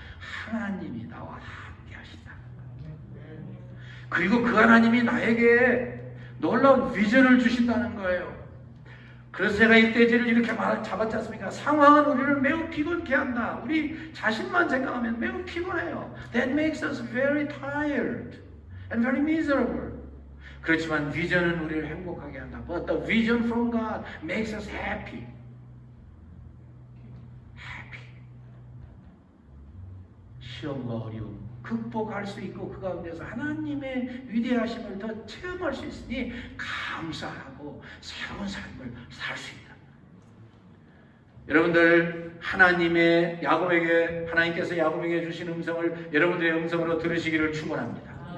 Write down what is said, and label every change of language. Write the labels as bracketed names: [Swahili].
[Korean] 하나님이 나와 함께 하신다. 그리고 그 하나님이 나에게 놀라운 비전을 주신다는 거예요. 그래서 제가 이 떼지를 이렇게 잡았지 않습니까? 상황은 우리를 매우 피곤케 한다. 우리 자신만 생각하면 매우 피곤해요. [English] That makes us very tired and very miserable. [Korean] 그렇지만 비전은 우리를 행복하게 한다. [English] But the vision from God makes us happy. [Korean] 시험과 어려움 극복할 수 있고 그 가운데서 하나님의 위대하심을 더 체험할 수 있으니 감사하고 새로운 삶을 살 수 있다. 여러분들 하나님께서 야곱에게 주신 음성을 여러분들의 음성으로 들으시기를 축원합니다.